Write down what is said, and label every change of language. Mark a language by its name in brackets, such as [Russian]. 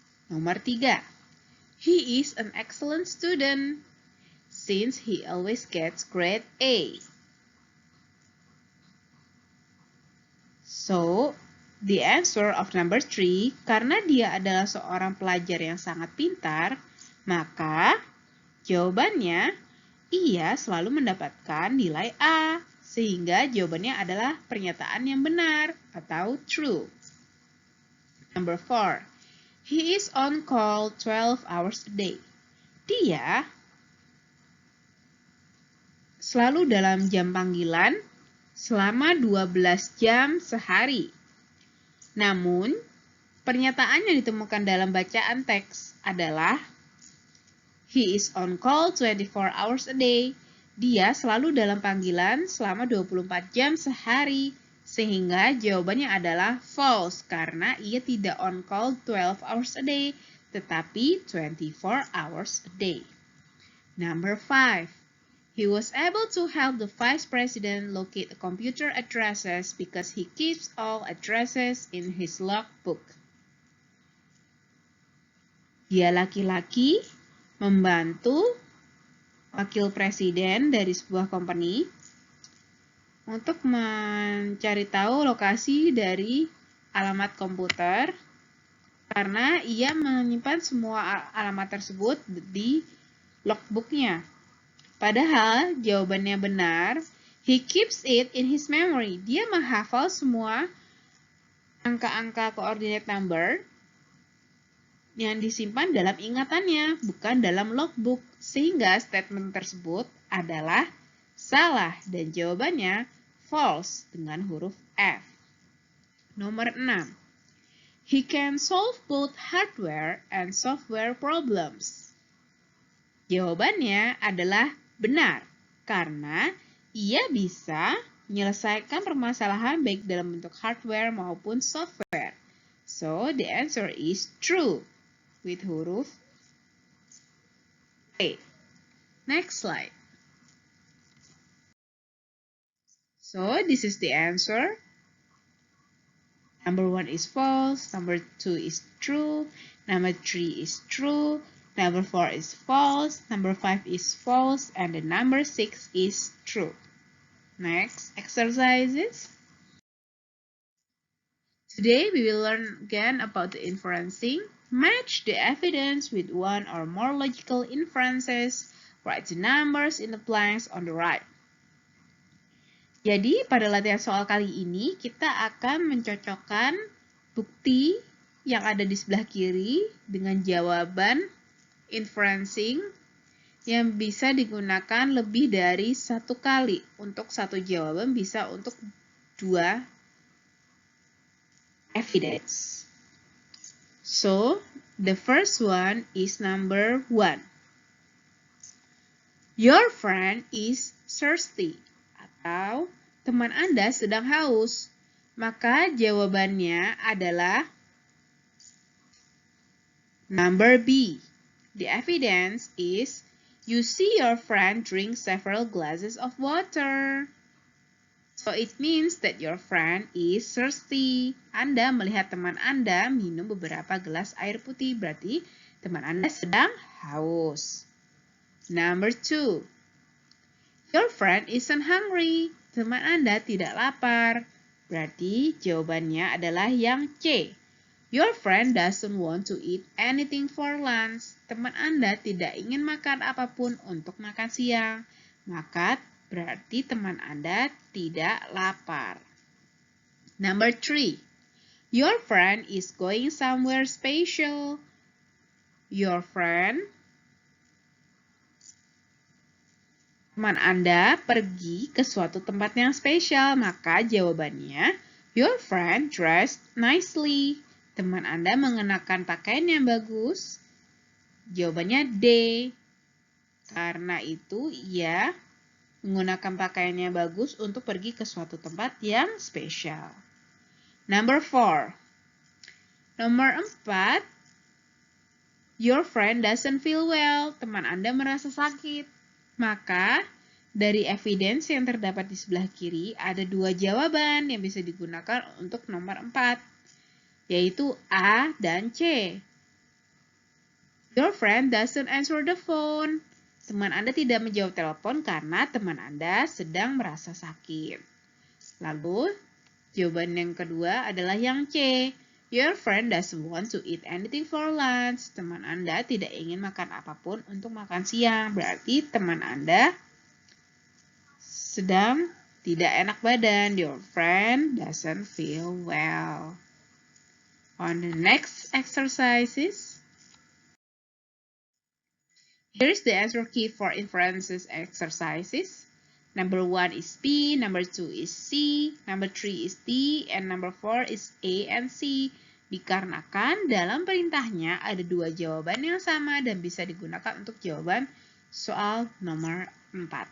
[English] Nomor 3, he is an excellent student since he always gets grade A. So, the answer of number 3, [Indonesian] karena dia adalah seorang pelajar yang sangat pintar, maka jawabannya ia selalu mendapatkan nilai A, sehingga jawabannya adalah pernyataan yang benar atau true. [English] Number 4. He is on call 12 hours a day. [Indonesian] Dia selalu dalam jam panggilan selama 12 jam sehari. Namun, pernyataan yang ditemukan dalam bacaan teks adalah [English] he is on call 24 hours a day. [Indonesian] Dia selalu dalam panggilan selama 24 jam sehari. Sehingga jawabannya adalah false karena ia tidak [English] on call 12 hours a day, [Indonesian] tetapi [English] 24 hours a day. Number 5. He was able to help the vice president locate computer addresses because he keeps all addresses in his logbook. [Indonesian] Dia laki-laki membantu wakil presiden dari sebuah company untuk mencari tahu lokasi dari alamat komputer karena ia menyimpan semua alamat tersebut di logbooknya. Padahal jawabannya benar, [English] he keeps it in his memory. [Indonesian] Dia menghafal semua angka-angka coordinate number yang disimpan dalam ingatannya, bukan dalam logbook. Sehingga statement tersebut adalah salah dan jawabannya false dengan huruf F. Nomor 6. [English] He can solve both hardware and software problems. [Indonesian] Jawabannya adalah benar, karena ia bisa menyelesaikan permasalahan baik dalam bentuk hardware maupun software. [English] So, the answer is true with [Indonesian] huruf A. [English] Next slide. So, this is the answer. Number 1 is false, number 2 is true, number 3 is true, number 4 is false, number 5 is false, and the number 6 is true. Next exercises. Today we will learn again about the inferencing. Match the evidence with one or more logical inferences. Write the numbers in the blanks on the right. [Indonesian] Jadi pada latihan soal kali ini kita akan mencocokkan bukti yang ada di sebelah kiri dengan jawaban inferencing yang bisa digunakan lebih dari satu kali. Untuk satu jawaban bisa untuk dua evidence. [English] So, the first one is number 1. Your friend is thirsty. [Indonesian] Atau teman Anda sedang haus. Maka jawabannya adalah number B. [English] The evidence is you see your friend drink several glasses of water. So it means that your friend is thirsty. [Indonesian] Anda melihat teman Anda minum beberapa gelas air putih, berarti teman Anda sedang haus. [English] Number 2. Your friend isn't hungry. [Indonesian] Teman Anda tidak lapar. Berarti jawabannya adalah yang C. Your friend doesn't want to eat anything for lunch. Teman Anda tidak ingin makan apapun untuk makan siang. Maka berarti teman Anda tidak lapar. [English] Number 3. Your friend is going somewhere special. Your friend, [Indonesian] teman Anda pergi ke suatu tempat yang spesial, maka jawabannya, [English] your friend dressed nicely. [Indonesian] Teman Anda mengenakan pakaian yang bagus. Jawabannya D. Karena itu, ia menggunakan pakaian yang bagus untuk pergi ke suatu tempat yang spesial. [English] Number 4. [Indonesian] Nomor 4. [English] Your friend doesn't feel well. [Indonesian] Teman Anda merasa sakit. Maka, dari evidence yang terdapat di sebelah kiri, ada dua jawaban yang bisa digunakan untuk nomor 4, yaitu A dan C. [English] Your friend doesn't answer the phone. [Indonesian] Teman Anda tidak menjawab telepon karena teman Anda sedang merasa sakit. Lalu, jawaban yang kedua adalah yang C. [English] Your friend doesn't want to eat anything for lunch. [Indonesian] Teman Anda tidak ingin makan apapun untuk makan siang. Berarti teman Anda sedang tidak enak badan. [English] Your friend doesn't feel well. On the next exercises, here's the answer key for inferences exercises. Number 1 is B, number 2 is C, number 3 is D, and number 4 is A and C. [Indonesian] Dikarenakan dalam perintahnya ada dua jawaban yang sama dan bisa digunakan untuk jawaban soal nomor 4.